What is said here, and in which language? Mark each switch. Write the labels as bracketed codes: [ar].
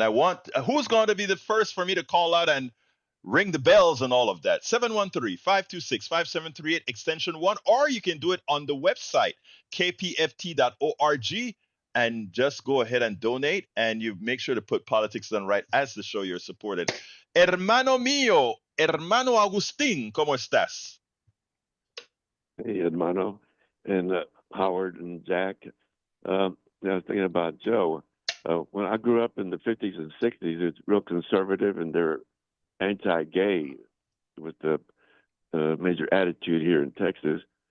[en] I want who's going to be the first for me to call out and ring the bells and all of that. 713-526-5738 extension 1, or you can do it on the website kpft.org and just go ahead and donate, and you make sure to put politics done right as the show you're supported. [es] Hermano mío, hermano Agustín, ¿cómo estás? [en] Hey, Hermano, and Howard and Jack. I was thinking about Joe. When I grew up in the 50s and 60s, it's real conservative and they're anti-gay with the major attitude here in Texas.